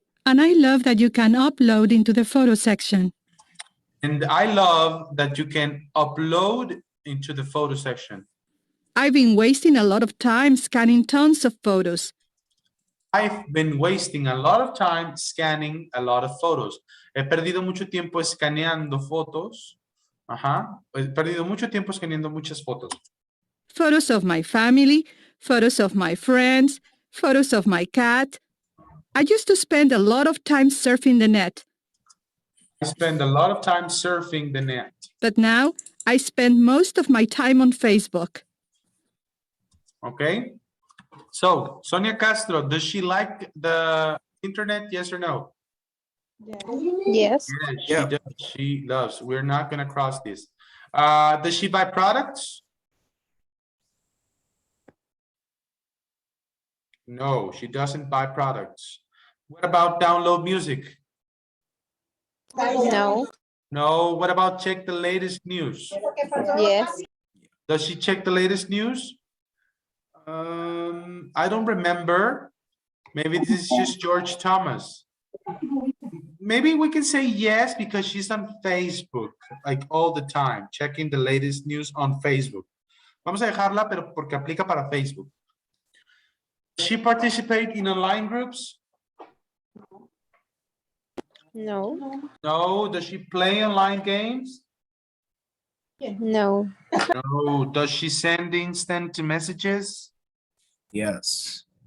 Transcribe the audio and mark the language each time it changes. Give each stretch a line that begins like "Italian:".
English: And I love that you can upload into the photo section. And I love that you can upload into the photo section. I've been wasting a lot of time scanning tons of photos. I've been wasting a lot of time scanning a lot of photos.
Spanish: He perdido mucho tiempo escaneando fotos. Ajá. He perdido mucho tiempo escaneando muchas fotos.
English: Photos of my family, photos of my friends, photos of my cat. I used to spend a lot of time surfing the net. I spend a lot of time surfing the net. But now I spend most of my time on Facebook. Okay. So, Sonia Castro, does she like the internet? Yes or no? Yes. Yes, she Yeah. does. She loves. We're not going to cross this. Does she buy products? No, she doesn't buy products. What about download music? No. No. What about check the latest news? Yes. Does she check the latest news? I don't remember. Maybe this is just George Thomas. Maybe we can say yes because she's on Facebook, like all the time, checking the latest news on Facebook.
Spanish: Vamos a dejarla, pero porque aplica para Facebook.
English: Does she participate in online groups? No. No. Does she play online games? No. No. Does she send instant messages? Yes.